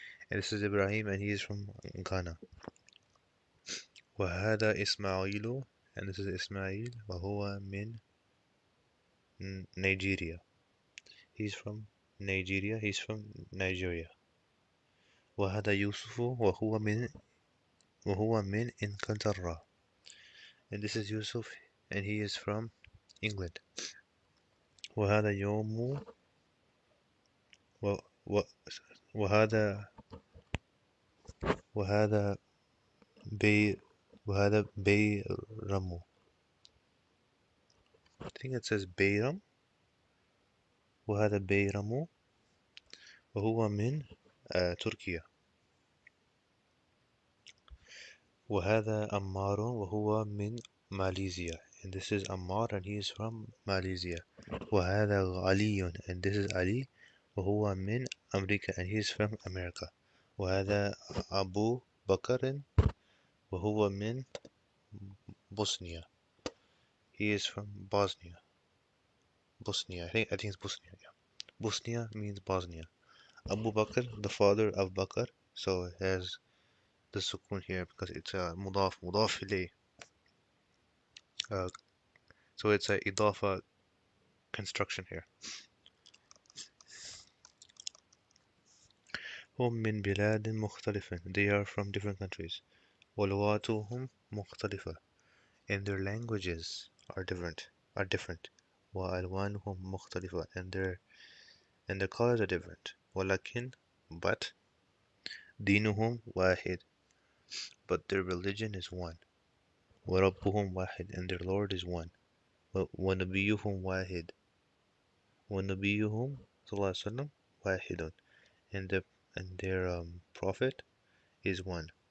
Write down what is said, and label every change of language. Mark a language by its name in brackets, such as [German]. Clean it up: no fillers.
[English] And this is Ibrahim, and he is from Ghana. [Arabic] وهذا إسماعيل, [English] and this is Ismail, [Arabic] وهو من [English] Nigeria. He's from Nigeria. He's from Nigeria. [Arabic] وهذا يوسف وهو من إنجلترا. [English] And this is Yusuf, and he is from England. [Arabic] وهذا يوم و و وهذا وهذا بي وهذا بيرم. [English] I think it says بيرم. [Arabic] وهذا بيرم وهو من تركيا. وهذا عمار وهو من ماليزيا. [English] And this is Ammar and he is from Malaysia. [Arabic] وهذا علي [English] and this is Ali [Arabic] وهو من أمريكا [English] and he is from America. [Arabic] وهذا أبو بكر وهو من بوسنيا. [English] He is from Bosnia. Bosnia. I think it's Bosnia. Yeah. Bosnia means Bosnia. Abu Bakr, the father of Bakr. So it has the sukun here because it's a mudaf ilayh. Uh, so it's a idafa construction here. [Arabic] هم من بلاد مختلفة. [English] They are from different countries. [Arabic] ولغاتهم مختلفة. [English] And their languages are different. [Arabic] وألوانهم مختلفة. [English] And their colors are different. [Arabic] ولكن [English] but [Arabic] دينهم واحد. [English] But their religion is one. [Arabic] وربهم واحد. [English] And their Lord is one. [Arabic] ونبيهم واحد. ونبيهم صلى الله عليه وسلم واحد. [English] And their prophet is one.